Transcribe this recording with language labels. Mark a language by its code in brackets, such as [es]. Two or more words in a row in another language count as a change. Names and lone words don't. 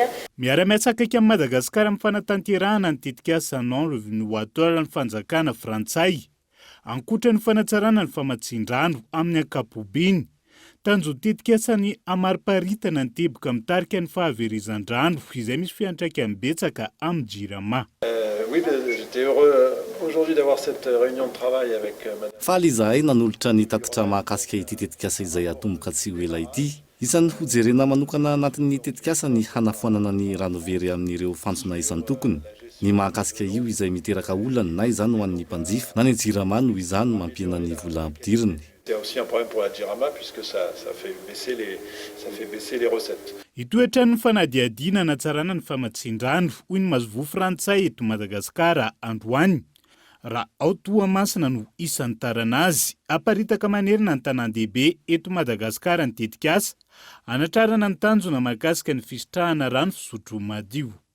[mg] miara-miasa akaiky amin'ny Madagasikara amin'ny fanatanterahana ny tetikasa non revenu-ateur ny fanjakana frantsay ankoatra ny fanatsarana ny famatsian-drano amin'ny ankapobeny tanjo tetikasa ny amariparitana ny teboka mitarika ny fahaverizan-drano izay misy fiantraikany betsaka amin'ny jirama. [fr] Oui, j'étais heureux aujourd'hui d'avoir cette réunion de travail avec madame. [mg] Faly izahay nanolotra ny tatitra mahakasika ity tetikasa izay atomboka tsy ho ela ity. Isan'ny hojerena manokana anatin'ny tetikasa ny hanafoanana ny rano very amin'ireo fantsona isan'ny tokony. Ny mahakasika io izay miteraka olana na izany ho an'ny mpanjifa na ny jirama no izany mampiana ny vola ampidiriny. [fr] C'est aussi un problème pour la Jirama puisque ça fait baisser les recettes. [mg] Itoetra ny fanadiadiana anatsarana ny famatsian-drano hoy ny mazovo frantsay eto Madagasikara androany. Raha Toamasina no isan'ny tarana azy aparitaka manerina ny tanan-dehibe eto Madagasikara ny tetikasa anatrarana ny tanjona mahakasika ny fisitrahana rano fisotro madio.